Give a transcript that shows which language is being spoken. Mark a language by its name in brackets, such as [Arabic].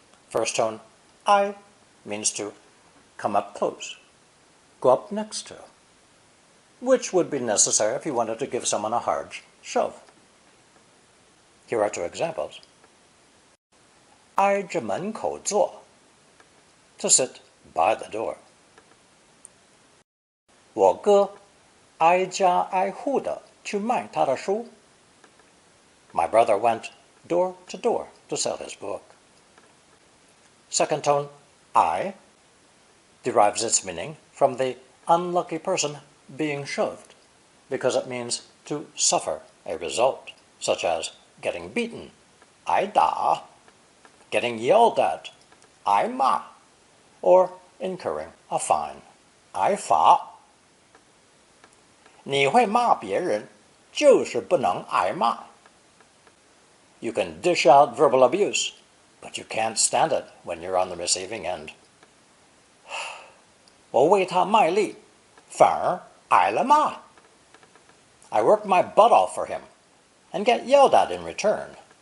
[English] First tone 'I' means to come up close, go up next to, which would be necessary if you wanted to give someone a hard shove. Here are two examples. [Chinese] 挨着门口坐, [English] to sit by the door. [Chinese] 我哥挨家挨户的去卖他的书. [English] My brother went door to door to sell his book. Second tone, I, derives its meaning from the unlucky person being shoved, because it means to suffer a result, such as getting beaten 挨打, getting yelled at, 挨骂, or incurring a fine, 挨罚. [Chinese] 你会骂别人，就是不能挨骂. [English] You can dish out verbal abuse, but you can't stand it when you're on the receiving end. [Chinese] 我为他卖力，反而挨了骂. [English] I worked my butt off for him and get yelled at in return.